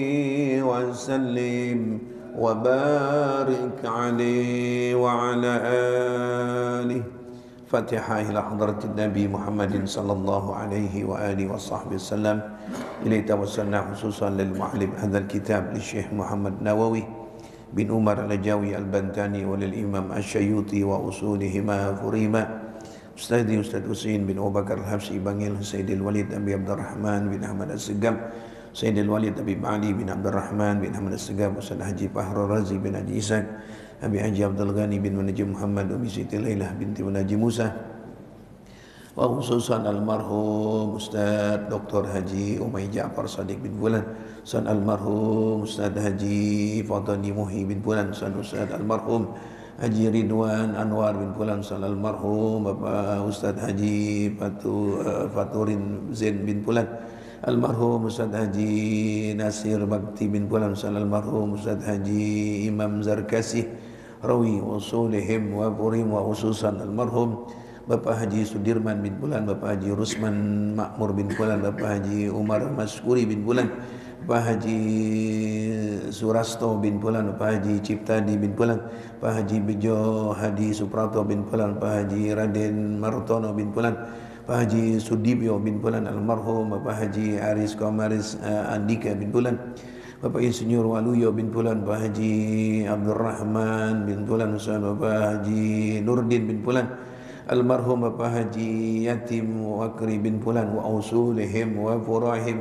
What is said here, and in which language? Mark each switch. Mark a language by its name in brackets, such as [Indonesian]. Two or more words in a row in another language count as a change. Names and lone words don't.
[Arabic] وسلم وبارك عليه وعلى آله. الفاتحة إلى حضرة النبي محمد صلى الله عليه وعلى آله وصحبه وسلم. إليه توسلنا خصوصا للمعلم هذا الكتاب ل Syekh Muhammad Nawawi bin Umar al-Jawi al-Bantani وللإمام Asy-Syayyuti وأصولهما وفروعهما. [Indonesian] Ustadz Husain bin Abu Bakar Al-Habsyi Bangil, Sayyidil Walid Abi Abdurrahman bin Ahmad As-Segaf, Sayyidil Walid Abi Ali bin Abdurrahman bin Ahmad As-Segaf, Ustadz Haji Fahrul Razi bin Haji Ishaq, Abi Haji Abdul Ghani bin Munajjim Muhammad, Umi Siti Lailah binti Munajjim Musa, [Arabic] وخصوصا [Indonesian] almarhum Ustadz Dr. Haji Umay Ja'far Sadiq bin Bulan, Ustadz almarhum Ustadz Haji Fadhani Muhi bin Bulan, Ustadz almarhum Haji Ridwan Anwar bin Fulan, Ustaz almarhum Bapak Ustaz Haji Faturin Zain bin Fulan, almarhum Ustaz Haji Nasir Bakti bin Fulan, Ustaz almarhum Ustaz Haji Imam Zarkasi Rawi [Arabic] أصولهم وفروعهم, وخصوصا [Indonesian] almarhum Bapak Haji Sudirman bin Fulan, Bapak Haji Rusman Makmur bin Fulan, Bapak Haji Umar Maskuri bin Fulan, Pak Haji Surasto bin Fulan, Pak Haji Ciptadi bin Fulan, Pak Haji Bejo Hadi Suprato bin Fulan, Pak Haji Raden Martono bin Fulan, Pak Haji Sudibyo bin Fulan almarhum, Bapak Haji Aris Komaris Andika bin Fulan, Bapak Insinyur Waluyo bin Fulan, Pak Haji Abdurrahman bin Fulan, Bapak Haji Nurdin bin Fulan, almarhum Bapak Haji Yatim Wakri bin Fulan, [Arabic] وأصولهم وفروعهم.